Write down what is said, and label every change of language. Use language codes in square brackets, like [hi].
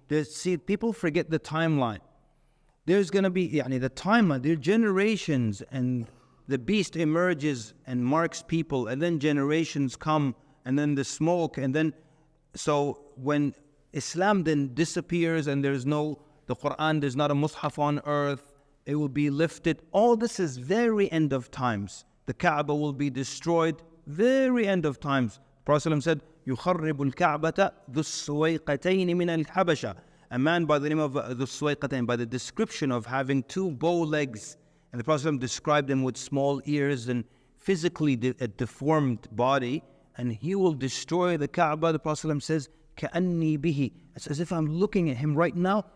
[en] See, people forget the timeline. There's going to be the timeline, there are generations and the beast emerges and marks people and then generations come and then the smoke and then, so when Islam then disappears and the Qur'an, there's not a mushaf on earth, it will be lifted. All this is very end of times. The Kaaba will be destroyed, very end of times. [ar] Prophet ﷺ said, يُخَرِّبُ الْكَعْبَةَ ذُو السُّوَيْقَتَيْنِ مِنَ الْحَبَشَةِ. [en] A man by the name of ذُو السُّوَيْقَتَيْن, by the description of having two bow legs. And the Prophet ﷺ described him with small ears and physically a deformed body. And he will destroy the Kaaba. The Prophet ﷺ says, [ar] كَأَنِّي بِهِ. [en] It's as if I'm looking at him right now.